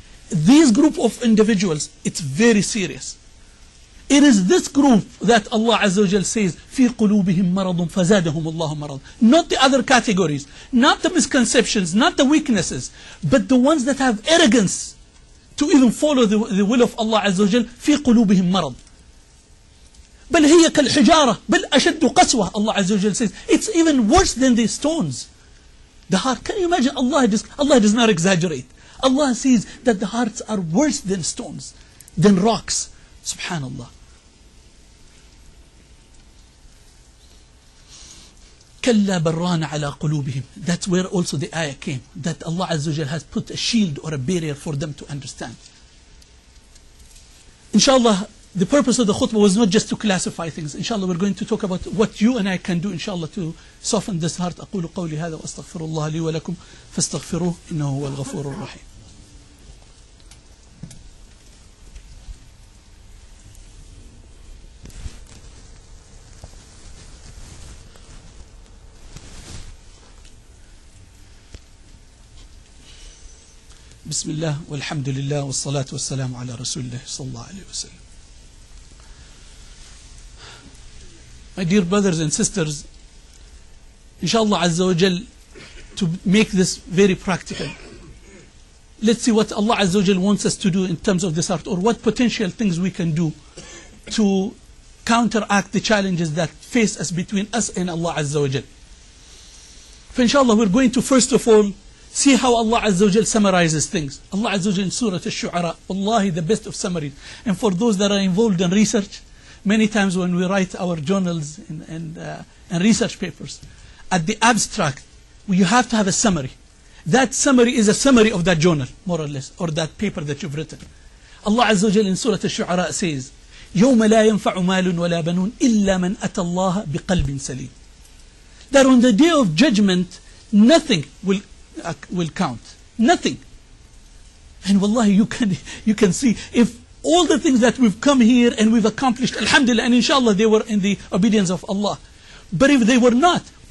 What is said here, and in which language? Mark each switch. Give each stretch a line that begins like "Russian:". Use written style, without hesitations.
English: These group of individuals, it's very serious. It is this group that Allah Azza wa Jal says,
Arabic: فِي قُلُوبِهِمْ مَرَضٌ فَزَادَهُمُ اللَّهُ مَرَضٌ.
English: Not the other categories, not the misconceptions, not the weaknesses, but the ones that have arrogance to even follow the will of Allah Azza wa Jal.
Arabic: فِي قُلُوبِهِمْ مَرَضٌ بل هي كالحجارة بل أشد قسوة.
English: Allah Azza wa Jal says, it's even worse than the stones. The heart, can you imagine? Allah does not exaggerate. Allah says that the hearts are worse than stones, than rocks. Subhanallah.
Arabic: كلا بران على قلوبهم.
English: That's where also the ayah came, that Allah Azza wa Jal has put a shield or a barrier for them to understand. Inshallah, the purpose of the khutbah was not just to classify things. Inshallah, we're going to talk about what you and I can do, inshallah, to soften this heart.
Arabic: أقول قولي هذا وأستغفر الله لي ولكم فاستغفروه إنه هو الغفور الرحيم. بسم الله والحمد لله والصلاة والسلام على رسول الله صلى الله عليه وسلم.
English: My dear brothers and sisters, inshallah Azza wa Jal, to make this very practical, let's see what Allah Azza wa Jal wants us to do in terms of this art, or what potential things we can do to counteract the challenges that face us between us and Allah Azza wa Jal. For inshallah, we're going to first of all see how Allah Azza wa Jal summarizes things. Allah Azza wa Jal in Surah Al-Shu'ara, wallahi, the best of summaries. And for those that are involved in research, many times when we write our journals and research papers, at the abstract, you have to have a summary. That summary is a summary of that journal, more or less, or that paper that you've written. Allah Azza wa Jal in Surah Al-Shu'ara says,
Arabic: يَوْمَ لَا يَنْفَعُ مَالٌ وَلَا بَنُونَ إِلَّا مَنْ أَتَى اللَّهَ بِقَلْبٍ سَلِيمٍ.
English: That on the day of judgment, nothing will count. Nothing. And wallahi, you can see, if all the things that we've come here and we've accomplished, alhamdulillah, and inshallah they were in the obedience of Allah. But if they were not,